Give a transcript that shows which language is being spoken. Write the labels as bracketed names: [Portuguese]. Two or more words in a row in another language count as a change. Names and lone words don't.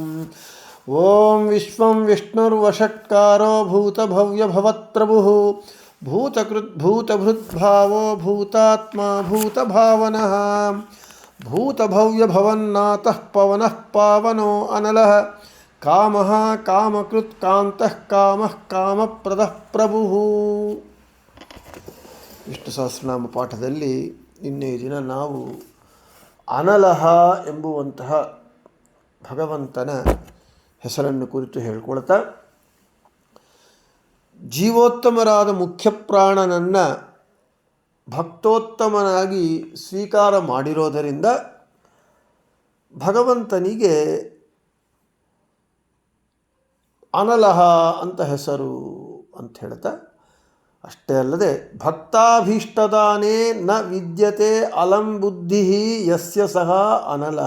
[Sanskrit] ಓಂ ವಿಶ್ವಂ ವಿಷ್ಣುರ್ವಷಟ್ಕಾರೋ ಭೂತಭವ್ಯಭವತ್ಪ್ರಭುಃ ಭೂತಕೃದ್ಭೂತಭೃದ್ಭಾವೋ ಭೂತಾತ್ಮ ಭೂತಭಾವನಃ ಭೂತಭವ್ಯಭವನ್ನಾಥಃ ಪವನಃ ಪಾವನೋ ಅನಲಃ ಕಾಮಃ ಕಾಮಕೃತ್ ಕಾಂತಃ ಕಾಮಃ ಕಾಮಪ್ರದಃ ಪ್ರಭುಃ. [Kannada] ವಿಷ್ಣು ಸಹಸ್ರನಾಮ ಪಾಠದಲ್ಲಿ ನಿನ್ನೆ ದಿನ ನಾವು ಅನಲಹ ಎಂಬುವಂತಹ ಭಗವಂತನ ಹೆಸರನ್ನು ಕುರಿತು ಹೇಳ್ಕೊಳ್ತಾ, ಜೀವೋತ್ತಮರಾದ ಮುಖ್ಯ ಪ್ರಾಣನನ್ನು ಭಕ್ತೋತ್ತಮನಾಗಿ ಸ್ವೀಕಾರ ಮಾಡಿರೋದರಿಂದ ಭಗವಂತನಿಗೆ ಅನಲಹ ಅಂತ ಹೆಸರು ಅಂತ ಹೇಳ್ತಾ, ಅಷ್ಟೇ ಅಲ್ಲದೆ [Sanskrit] ಭಕ್ತಾಭೀಷ್ಟದಾನೇ ನ ವಿದ್ಯತೆ ಅಲಂ ಬುದ್ಧಿ ಯಸ್ಯ ಸಹ ಅನಲಹ.